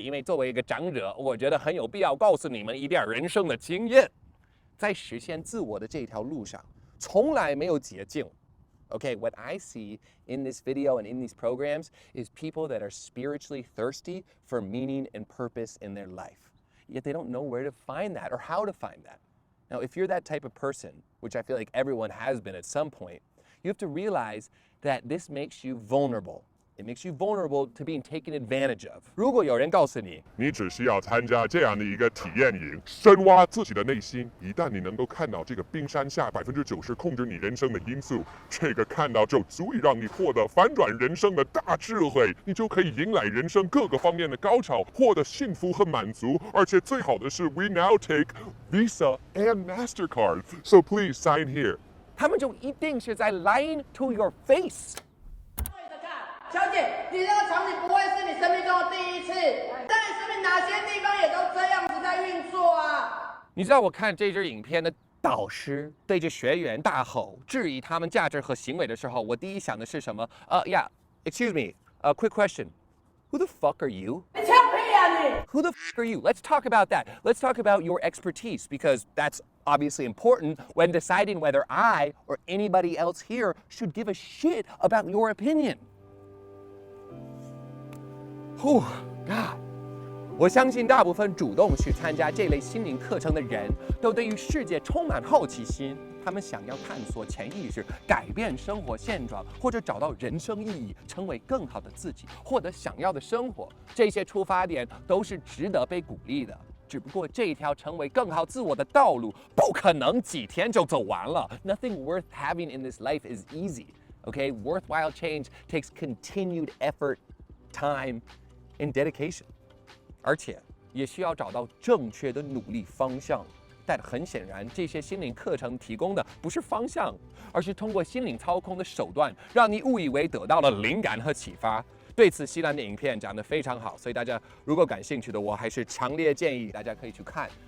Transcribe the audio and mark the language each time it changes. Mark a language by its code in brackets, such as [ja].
[zh] 因为作为一个长者，我觉得很有必要告诉你们一点人生的经验。在实现自我的这条路上，从来没有捷径。 [en] Okay, what I see in this video and in these programs is people that are spiritually thirsty for meaning and purpose in their life. Yet they don't know where to find that or how to find that. Now, if you're that type of person, which I feel like everyone has been at some point, you have to realize that this makes you vulnerable. It makes you vulnerable to being taken advantage of. [zh] 如果有人告诉你，你只需要参加这样的一个体验营，深挖自己的内心。一旦你能够看到这个冰山下90%控制你人生的因素，这个看到就足以让你获得反转人生的大智慧，你就可以迎来人生各个方面的高潮，获得幸福和满足。而且最好的是 [en] ，We now take Visa and Mastercard, so please sign here. [zh] 他们就一定是在 [en] lying to your face。 [zh] 小姐，你这个场景不会是你生命中的第一次，在你生命哪些地方也都这样子在运作啊？你知道我看这支影片的导师对着学员大吼质疑他们价值和行为的时候，我第一想的是什么？ [en] Excuse me, quick question. Who the fuck are you? [zh] 你枪毙啊你！ [en] Who the fuck are you? Let's talk about that. Let's talk about your expertise because that's obviously important when deciding whether I or anybody else here should give a shit about your opinion. [zh] God， 我相信大部分主动去参加这类心灵课程的人都对于世界充满好奇心，他们想要探索潜意识，改变生活现状，或者找到人生意义，成为更好的自己，获得想要的生活。这些出发点都是值得被鼓励的。只不过这条成为更好自我的道路不可能几天就走完了。 [en] Nothing worth having in this life is easy. Okay, worthwhile change takes continued effort, time, and dedication. [zh] 而且也需要找到正确的努力方向。但很显然，这些心灵课程提供的不是方向，而是通过心灵操控的手段，让你误以为得到了灵感和启发。对此，西兰的影片讲得非常好，所以大家如果感兴趣的，我还是强烈建议大家可以去看。